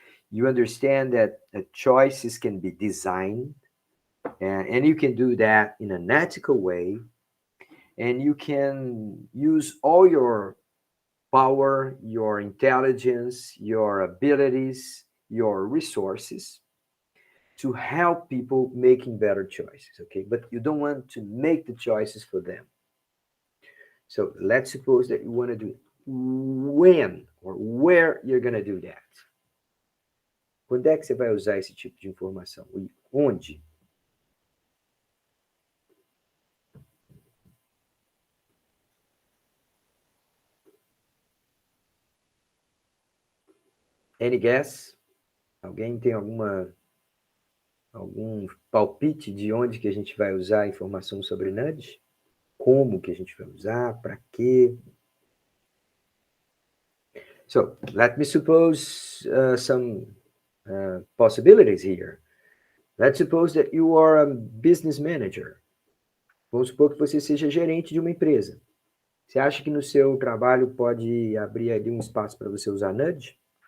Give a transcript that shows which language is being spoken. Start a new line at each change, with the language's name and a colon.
English: You understand that choices can be designed, and you can do that in an ethical way, and you can use all your power, your intelligence, your abilities, your resources to help people making better choices, okay? But you don't want to make the choices for them. So let's suppose that you want to do it. When or where you're going to do that?
Portuguese: Quando é que você vai usar esse tipo de informação? Onde?
English: Any guess?
Portuguese: Alguém tem algum palpite de onde que a gente vai usar a informação sobre nudge? Como que a gente vai usar? Para quê?
English: So let me suppose some possibilities here. Let's suppose that you are a business manager.
Portuguese: Vamos supor que você seja gerente de uma empresa. Você acha que no seu trabalho pode abrir ali um espaço para você usar nudge?